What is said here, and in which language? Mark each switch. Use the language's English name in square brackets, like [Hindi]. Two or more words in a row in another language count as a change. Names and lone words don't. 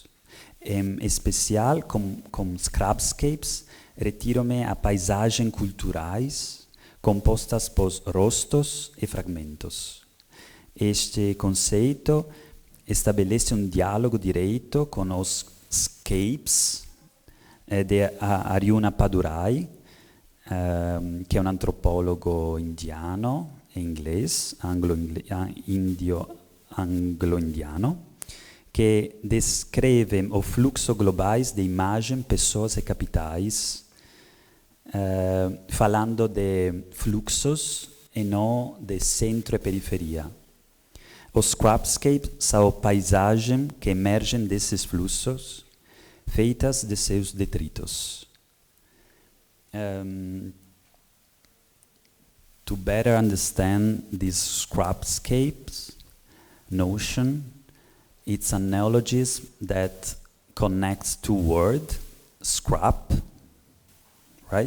[Portuguese] Em especial, com scrapscapes, retiro-me a paisagens culturais compostas por rostos e fragmentos. Este conceito estabelece um diálogo direto com os scapes, de Aryuna Padurai, [Italian] che è un antropologo indiano e inglese, anglo-indiano, [Portuguese] que descreve o fluxo globais de imagens, pessoas e capitais, falando de fluxos e não de centro e periferia. Os scrapscapes são paisagens que emergem desses fluxos, feitas de seus detritos. [English] To better understand this scrapscapes notion, it's an neologism that connects two words, scrap, right?